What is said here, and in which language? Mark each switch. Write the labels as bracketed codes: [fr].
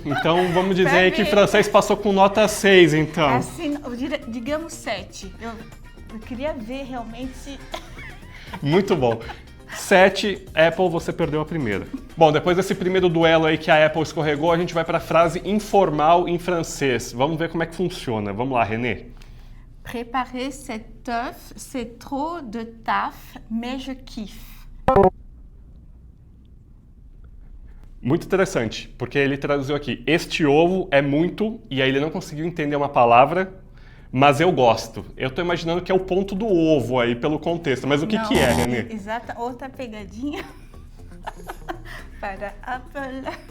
[pt] Então vamos dizer aí que francês passou com nota 6, então. Assim, digamos 7. Eu queria ver realmente. Muito bom. 7, Apple, você perdeu a primeira. Bom, depois desse primeiro duelo aí que a Apple escorregou, a gente vai para a frase informal em francês. Vamos ver como é que funciona. Vamos lá, Renê. [fr] Préparer cet œuf, c'est trop de taf, mais je kiffe. [pt] Muito interessante, porque ele traduziu aqui, este ovo é muito, e aí ele não conseguiu entender uma palavra, mas eu gosto. Eu tô imaginando que é o ponto do ovo aí, pelo contexto, mas o que é, Renê? Exata, outra pegadinha para Apple.